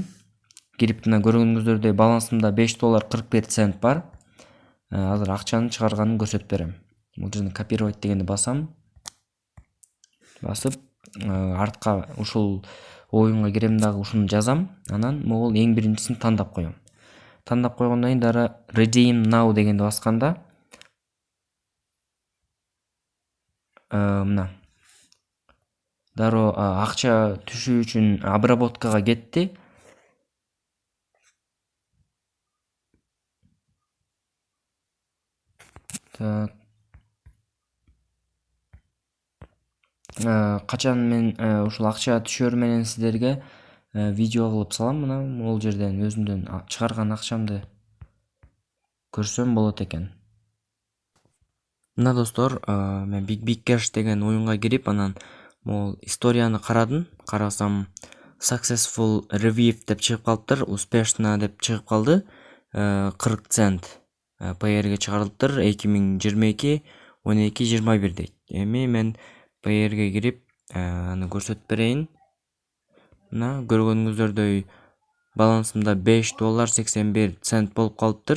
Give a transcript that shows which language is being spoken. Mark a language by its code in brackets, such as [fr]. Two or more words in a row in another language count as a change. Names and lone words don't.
[ky] Кирип мына көргөнүңүздөрдөй балансымда $5.41 бар. Азыр акчаны чыгарганын көрсөтүп берем. Бул жерден копировать дегенди басам. Басып, артка ушул оюнга кирем дагы ушуну жазам. Анан могул эң биринчисин тандап коем. Тандап койгондон кийин дары [en] redeem now [ky] дегенди басканда мына дароо акча түшүү үчүн обработкага кетти. Качан мен ушул акча түшөр менен сиздерге видео кылып салам. Мына могул жерден өзүмдөн чыгарган акчамды көрсөм болот экен. Мына достор, мен Big Cash деген оюнга кирип, анан могул историяны карасам [en] successful review [ky] деп чыгып калыптыр, успешно деп чыгып калды. 40 цент Payerге чыгарылыптыр 2022-12-21 дейт. Эми мен Payerге кирип, аны көрсөтүп берейин. Мына көргөнүңүздөрдөй балансымда $5.81 болуп калыптыр.